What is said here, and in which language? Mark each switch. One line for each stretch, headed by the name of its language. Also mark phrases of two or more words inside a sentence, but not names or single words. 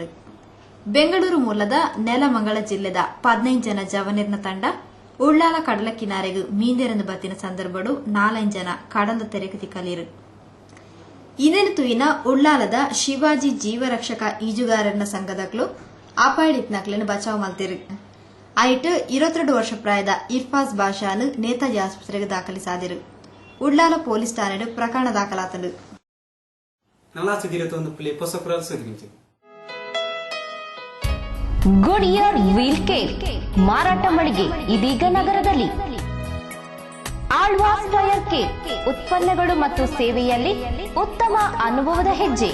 Tulu: ಬೆಂಗಳೂರು ಮೂಲದ ನೆಲಮಂಗಲ ಜಿಲ್ಲೆದ 15 ಜನ ಜವನಿರ್ನ ತಂಡ ಉಳ್ಳಾಲ ಕಡಲ ಕಿನಾರೆಗೂ ಮೀಂದೆರಂದು ಬತ್ತಿನ ಸಂದರ್ಭಡು 4 ಜನ ಕಡಲ ತೆರೆಗೆ ತಿಕ್ಕಲಿರು. ಇದೇನು ತುಯಿನ ಉಳ್ಳಾಲದ ಶಿವಾಜಿ ಜೀವರಕ್ಷಕ ಈಜುಗಾರರ ಸಂಘದಕ್ಲು ಅಪಾಯಡಿತ್ನಕ್ಲೆನು ಬಚಾವ್ ಮಲ್ತಿರು. ಐಟ್ 22 ವರ್ಷ ಪ್ರಾಯದ ಇರ್ಫಾಜ್ ಬಾಷಾನು ನೇತಾಜಿ ಆಸ್ಪತ್ರೆಗೆ ದಾಖಲಿಸಾದಿರು. ಉಳ್ಳಾಲ ಪೊಲೀಸ್ ಠಾಣೆಡು ಪ್ರಕರಣ ದಾಖಲಾತಂಡು.
Kannada: ಗುಡಿಯರ್ ವೀಲ್ ಕೇರ್ ಮಾರಾಟ ಮಳಿಗೆ ಇದೀಗ ನಗರದಲ್ಲಿ. ಆಳ್ವಾಸ್ ಟೈರ್ ಕೇರ್ ಉತ್ಪನ್ನಗಳು ಮತ್ತು ಸೇವೆಯಲ್ಲಿ ಉತ್ತಮ ಅನುಭವದ ಹೆಜ್ಜೆ.